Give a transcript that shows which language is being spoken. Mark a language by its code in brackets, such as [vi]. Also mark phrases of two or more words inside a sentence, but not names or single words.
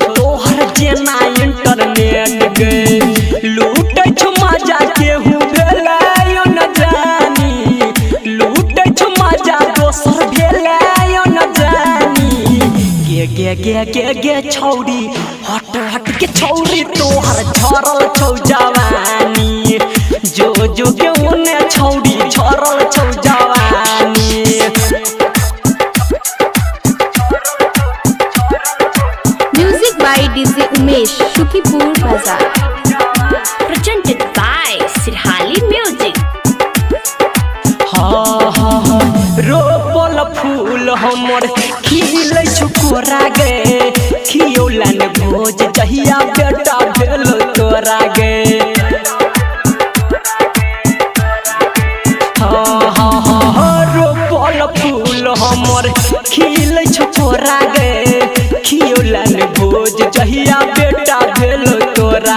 [mai] तोहर जेना इंटरनेट गए लूटै छौ मजा केहू भेलै न जानी लूटै छौ मजा दोसर भेलै न जानी गे छौरी हट के छौरी तोहर छरल छौ जवानी जो के ओने छौरी छरल छौ जवानी। [en] Music by DJ Umesh, Shukipur Bazaar. Presented by Sirhali Music. [mai] रोपल फूल हमर खिलै छुकोरा गे खियौलन भोज जहिया बेटा भेल तोरा गे रोपल फूल हमर खिलै छुकोरा गे खियौलन भोज जहिया बेटा भेल तोरा